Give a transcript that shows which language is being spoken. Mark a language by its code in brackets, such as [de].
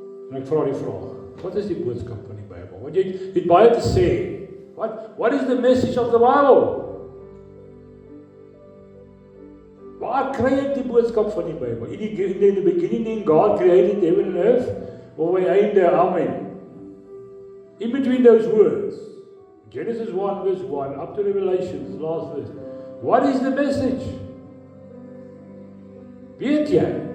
[af] En ek vra die vraag, wat is die boodskap van die Bybel? Want jy het baie te sê. [en] What is the message of the Bible? [af] Waar kry ek die boodskap van die Bybel? [en] In the beginning, God created heaven and earth. [af] Of by einde, amen. [en] In between those words, Genesis 1 verse 1, up to Revelation, last verse. What is the message? [af] Weet jy?